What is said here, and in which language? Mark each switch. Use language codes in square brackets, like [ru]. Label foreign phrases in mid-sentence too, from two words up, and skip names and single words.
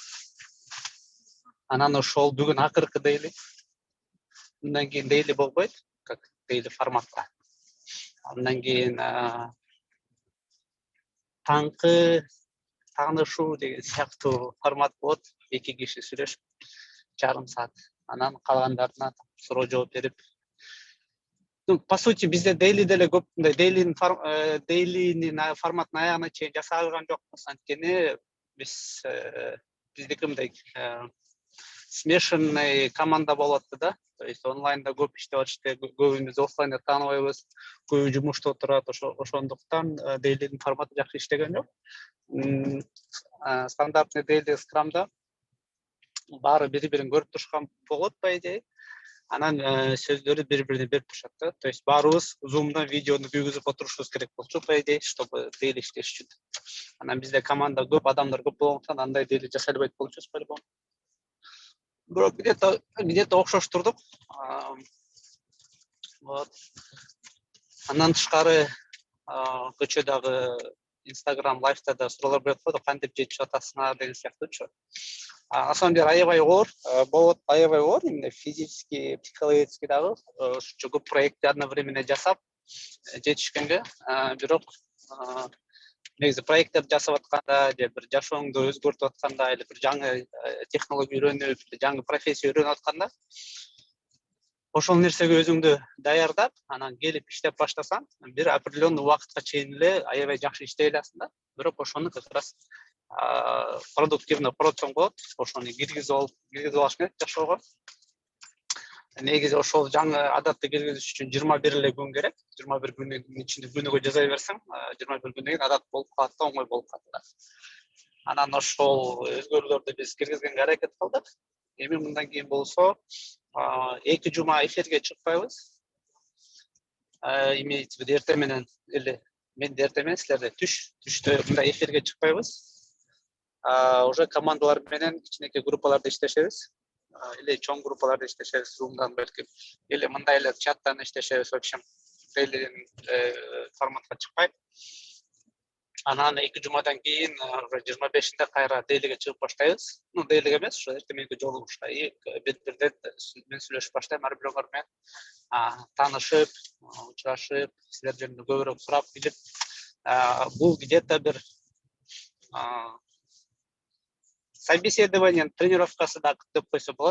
[ky] Анан ошол бүгүн акыркы дейли. Мындан кийин дейли болбойт, как дейли форматта. Андан кийин таңкы таанышуу деген сыяктуу формат болот. 2 киши сүйлөшүп, жарым саат. Анан калгандарына суроо жооп берип. [ru] По сути, [ky] бизде дейли деле көп мындай дейлинин форматын аягына чейин жасай алган жокпуз. Анткени биздики мындай смешанный команда болот да. [ru] То есть [ky] онлайнда көп иштеп атышты, көбүбүз офлайнда тааныбайбыз, көбү жумушта отурат, ошондуктан дейлинин форматы жакшы иштеген жок. Стандартный дейли скрамда баары бири-бирин көрүп турушкан болот [ru] по идее. [ky] Анан сөздөрү бири-бирине берип турушат да. [ru] То есть [ky] баарыбыз Zoom'дан видеону күйгүзүп отурушубуз керек болчу [ru] по идее, чтобы [ky] дейли иштеш үчүн. Анан бизде команда көп, адамдар көп болгондуктан андай дейли жасай албайт болчубуз по-любому. Бирок где-то окшоштурдук. [ru] Вот. [ky] Андан тышкары көчөдөгү Instagram лайфта да суроолор берип койду, кантип жетишип атасыңар деген сыяктуучу. [ru] На самом деле [ky] аябай оор болот, аябай оор, [ru] именно физически, психологически [ky] дагы ушунча көп проектти одновременно жасап жетишкенге, бирок негизи проекттерди жасап атканда же бир жашооңду өзгөртүп атканда или бир жаңы технология үйрөнүп, жаңы профессия үйрөнүп атканда ошол нерсеге өзүңдү даярдап, анан келип иштеп баштасаң, бир определенный убакытка чейин эле аябай жакшы иштей аласың да. Бирок ошону [ru] как раз [ky] продуктивно процесс болот. Ошону киргизип алыш керек жашоого. Негизи ошол жаңы адатты киргизиш үчүн 21 эле күн керек. 21 күндүн ичинде күнүгө жаза берсең, 21 күндөн кийин адат болуп калат да, оңой болуп калат. Анан ошол өзгөрүүлөрдү биз киргизгенге аракет кылдык. Эми мындан кийин болсо 2 жума эфирге чыкпайбыз. [ru] Имеется в виду [ky] эртең менен эле, мен эртең менен силерде түштө мындай эфирге чыкпайбыз. Уже командалар менен кичинекей группаларда иштешебиз. Или чоң группаларда иштешебиз, Zoom'дан белки. Или мындай эле чаттан иштешебиз, [ru] в общем, [ky] дейли форматка чыкпай. Анан 2 жумадан кийин 25-нде кайра дейлиге чыгып баштайбыз. Дейлиге эмес, ошо эртеңки жолу ушта бет-бирден мен сүйлөшүп баштайм, ар бирөөңөр менен таанышып, учурашып, силер жөнүндө көбүрөөк сурап билип, бул где-то бир собеседование, тренировкасы да деп койсо болот.